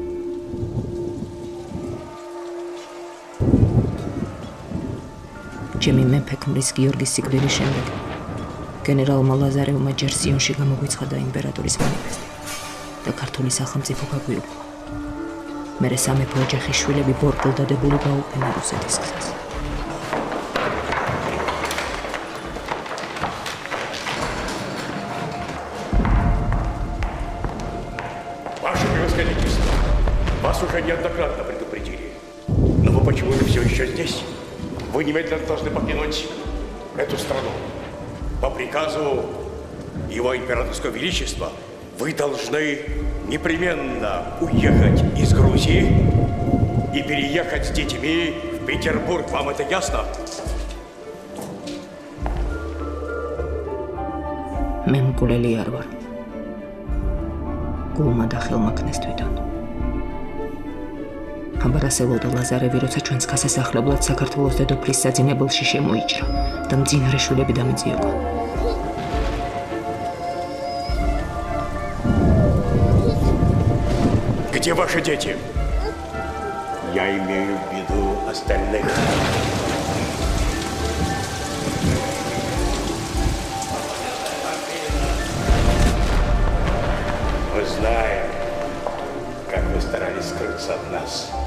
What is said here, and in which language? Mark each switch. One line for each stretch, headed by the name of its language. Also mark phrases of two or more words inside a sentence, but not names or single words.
Georgian: ჩემი მეფე ქმრის გიორგის სიკვდილის შემდეგ გენერალმა ლაზარევმა ჯერ სიონში გამოგვიცხადა იმპერატორის მანიფესტი და ქართული სახელმწიფო გაგვიუგო. მერე სამეფო ოჯახის შვილები ბორბლდადებული გაუყენა რუსეთის გზას.
Russian: Ваше превосходительство, вас уже неоднократно предупредили. Но вы почему вы все еще здесь? Вы немедленно должны покинуть эту страну. По приказу Его Императорского Величества вы должны непременно уехать из Грузии и переехать с детьми в Петербург. Вам это ясно?
Georgian: Мемкулელი არ ვარ. გულმა და ხელმა ქნეს თვითონ. ამბარასელო და ლაზარევი როცა ჩვენს გასასახლებლად საქართველოს დედოფლის საძინებელში შემოიჭრა და მძინარე შვილები დამიწიოყო.
Russian: Где ваши дети? Я имею в виду остальных. Мы знаем, как вы старались скрыться от нас.